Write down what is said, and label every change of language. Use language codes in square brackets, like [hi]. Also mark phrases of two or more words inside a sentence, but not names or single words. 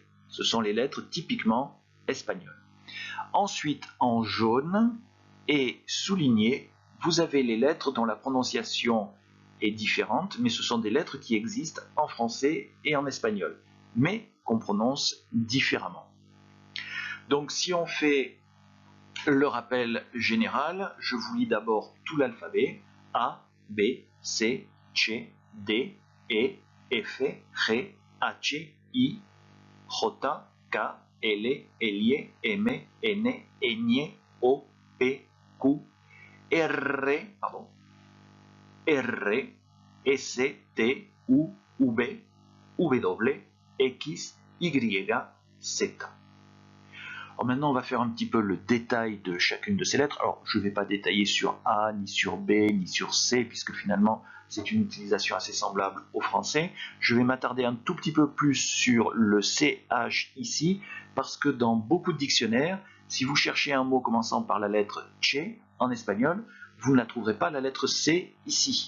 [fr] Ce sont les lettres typiquement espagnoles. Ensuite, en jaune et souligné, vous avez les lettres dont la prononciation est différente, mais ce sont des lettres qui existent en français et en espagnol, mais qu'on prononce différemment. Donc, si on fait le rappel général, je vous lis d'abord tout l'alphabet: A, [es] B, C, C, D, E, F, G, H, I, J, K, L, L, M, N, Ñ, O, P, Q, R, S, T, U, V, W, X, Y, Z. [fr] Alors maintenant, on va faire un petit peu le détail de chacune de ces lettres. Alors, je ne vais pas détailler sur A, ni sur B, ni sur C, puisque finalement, c'est une utilisation assez semblable au français. Je vais m'attarder un tout petit peu plus sur le CH ici, parce que dans beaucoup de dictionnaires, si vous cherchez un mot commençant par la lettre che en espagnol, vous ne la trouverez pas la lettre C ici.